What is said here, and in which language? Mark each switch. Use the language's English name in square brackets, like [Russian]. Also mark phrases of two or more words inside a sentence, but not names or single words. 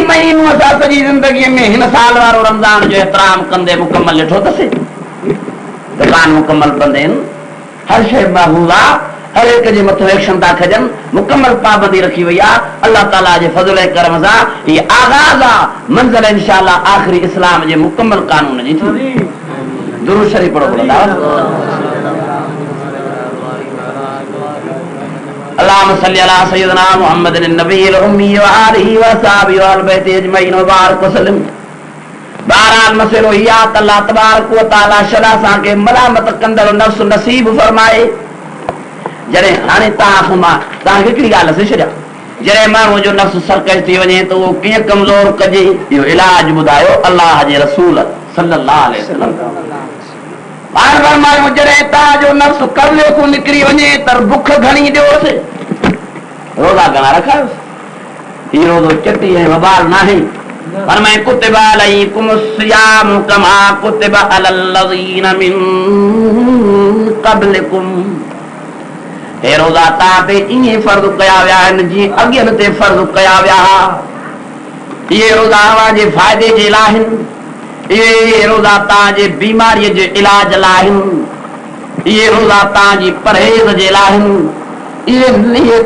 [Sindhi] महीनो असां सॼी ज़िंदगीअ में हिन साल वारो रमज़ान जो एतिराम कंदे मुकमल ॾिठो अथसि दुकान मुकमल बंदि आहिनि हर शइ महफूज़ आहे हर एक जे मथां एक्शन था खजनि मुकमल पाबंदी रखी वई आहे अल्लाह ताला जे फज़ल ऐं करम सां हीअ आगाज़ आहे मंज़िल इंशाअल्लाह आख़िरी इस्लाम जे मुकमल कानून जी थी दुरूद शरीफ़ पढ़ो [Arabic] اللهم صل على سيدنا محمد النبي الأمي وآله وأصحابه وأهل بيته أجمعين وبارك وسلم [Sindhi] बहरहाल मसइलो इहा त [Arabic] الله تبارك وتعالى [Sindhi] शला सां के मलामत कंदड़ नफ्स नसीब फरमाए जॾहिं हाणे तव्हां हिकिड़ी ॻाल्हि से छॾिया जॾहिं माण्हूअ जो नफ्स सरकश थी वञे त उहो कीअं कमज़ोर कजे इहो इलाज ॿुधायो अल्लाह जे रसूल [Arabic] صلى الله عليه وسلم [Sindhi] फरमायो जॾहिं तव्हांजो नफ्स कब्ज़े खां निकिरी वञे त बुख घणी ॾियोसि रोज़ा घणा रखायोसि हीअ रोज़ो चटी ऐं वबाल नाहे फरमाए [Arabic] كتب عليكم الصيام كما كتب على الذين من قبلكم [Sindhi] हे रोज़ा तव्हां ते ईअं फ़र्ज़ कया विया आहिनि जीअं अॻियनि ते फ़र्ज़ कया विया इहे रोज़ा अव्हांजे फ़ाइदे जे लाइ आहिनि इहे रोज़ा तव्हांजे बीमारीअ जे इलाज लाइ आहिनि इहे रोज़ा तव्हांजी परहेज़ जे लाइ आहिनि इहे